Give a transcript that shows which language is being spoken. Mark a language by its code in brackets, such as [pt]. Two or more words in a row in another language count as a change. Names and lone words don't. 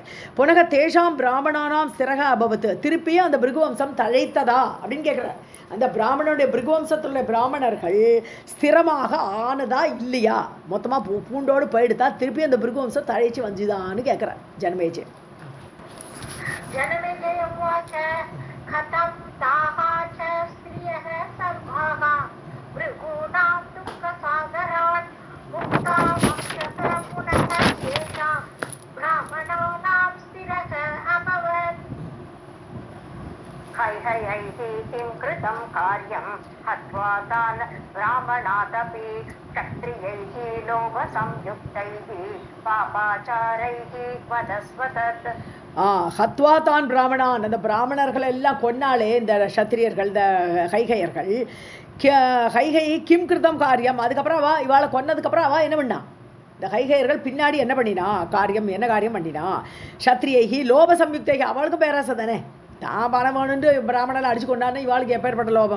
[sa] पुनः तेषां ब्राह्मणानां स्थिरः अभवत्, [ta] திருப்பியும் அந்த பிருகுவம்சம் தழைத்ததா அப்படின்னு கேட்குறார். அந்த பிராமணனுடைய பிருகுவம்சத்துள்ள பிராமணர்கள் ஸ்திரமாக ஆனதா இல்லையா, மொத்தமாக பூண்டோடு போயிடுதா, திருப்பி அந்த பிருகுவம்சம் தழைச்சி வந்துதான்னு கேட்குறார் ஜனமேஜய். [sa] जनमेजय उवाच कथं ताः च स्त्रियः सर्वाः भृगूणां दुःखसागरात् मुक्ता वंशः पुनः तेषां ब्राह्मणानां स्थिरः अभवत्। हैहयैः किं कृतं कार्यं हत्वा तान् ब्राह्मणादपि क्षत्रियैः लोभसंयुक्तैः पापाचारैः वदस्वतत्। हत्वा तान् ब्राह्मणान्, [ta] அந்த பிராமணர்கள் எல்லாம் கொன்னாலே இந்த சத்திரியர்கள், இந்த கைகையர்கள். [sa] हैहयैः किं कृतं कार्यं, [ta] அதுக்கப்புறம் அவள் இவாளை கொன்னதுக்கப்புறம் அவள் என்ன பண்ணா? இந்த கைகையர்கள் பின்னாடி என்ன பண்ணினா காரியம், என்ன காரியம் பண்ணினா? [sa] क्षत्रियैः लोभ संयुक्तैः, [ta] அவளுக்கு பேராசை தானே, தான் பணம் வேணுன்ட்டு பிராமணனை அடிச்சு கொண்டான்னு இவாளுக்கு எப்பேற்பட்ட லோபம்.